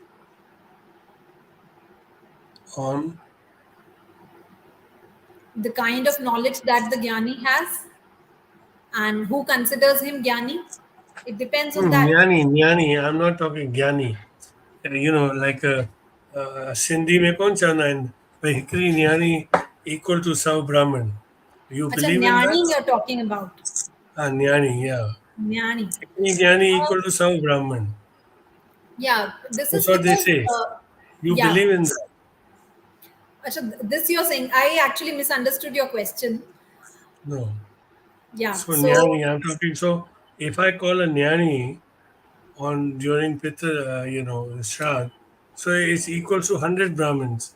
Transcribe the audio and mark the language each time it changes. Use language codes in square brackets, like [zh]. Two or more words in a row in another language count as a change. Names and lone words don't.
[en] On The kind of knowledge that the Jnani has and who considers him Jnani. It depends on that. ज्ञानी I'm not talking ज्ञानी like [sd] सिंधी में कौन चवंदा आहिनि भई हिकिड़ी न्याणी [en] equal to 100 brahmin. You Acha, believe in that? Jnani you're talking about. न्याणी, yeah. Jnani. [sd] हिकिड़ी न्याणी [en] Uh, equal to 100 brahmin. yeah, this is That's what they because, say. You yeah. believe in that? Acha, this you're saying, I actually misunderstood your question. No. Yeah, So so nyani, I'm talking. So if I call a nyani on during Pitra, Shraddh, so it's equal to 100 Brahmins.